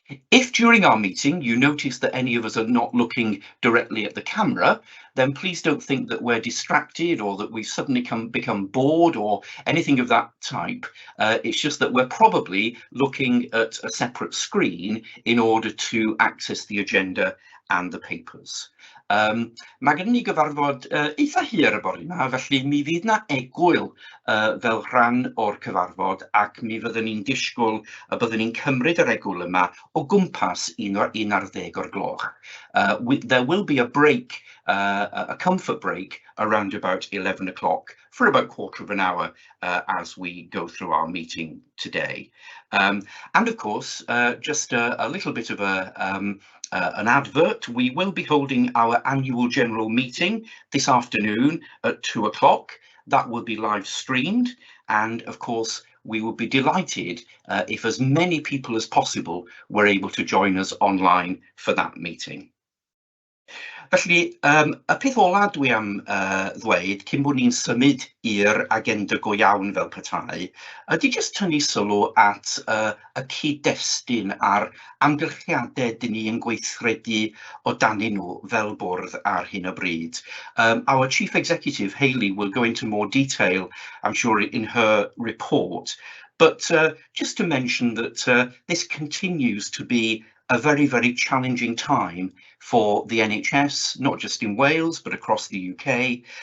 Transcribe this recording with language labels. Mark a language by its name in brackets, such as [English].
[English] If during our meeting you notice that any of us are not looking directly at the camera, then please don't think that we're distracted or that we've suddenly become bored or anything of that type. It's just that we're probably looking at a separate screen in order to access the agenda and the papers. [Welsh] Mae gen ni gyfarfod eitha hir y bore yma, felly mi fydd na egwyl fel rhan o'r cyfarfod ac mi fyddwn ni'n disgwyl y byddwn ni'n cymryd yr egwyl yma o gwmpas 11 o'r gloch. [English] There will be a break, a comfort break around about 11 o'clock for about a quarter of an hour as we go through our meeting today. And of course, just a little bit of an advert, we will be holding our annual general meeting this afternoon at 2 o'clock. That will be live streamed, and of course we will be delighted if as many people as possible were able to join us online for that meeting. [Welsh] Felly, y peth ola dwi am ddweud cyn bod ni'n symud i'r agenda go iawn fel petai, ydy jyst tynnu sylw at y cyd-destun a'r amgylchiadau dyn ni yn gweithredu o danyn nhw fel bwrdd ar hyn o bryd. [English] Our Chief Executive, Hayley, will go into more detail, I'm sure, in her report, but just to mention that this continues to be a very, very challenging time for the NHS, not just in Wales, but across the UK.